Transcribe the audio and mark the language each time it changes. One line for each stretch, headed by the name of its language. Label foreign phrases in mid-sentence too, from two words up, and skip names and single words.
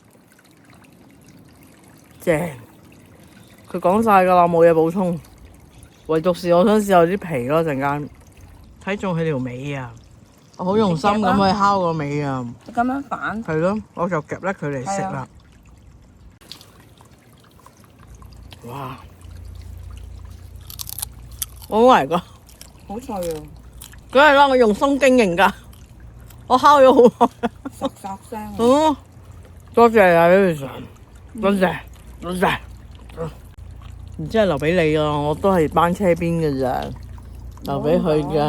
Cantonese: 正，佢講晒㗎啦，冇嘢補充，唯獨是我想試下啲皮咯，陣間睇中佢條尾啊！我好用心咁去烤個尾啊！咁樣反係咯，我就夾甩佢嚟食啦。
English: 哇 ！Oh my god！
Cantonese: 好脆啊，梗係啦，我用心經營㗎，我烤咗好耐。索索聲啊！哦，多謝啊 Vivian，多謝多謝。唔知係留俾你啊，我都係班車邊嘅咋，留俾佢㗎。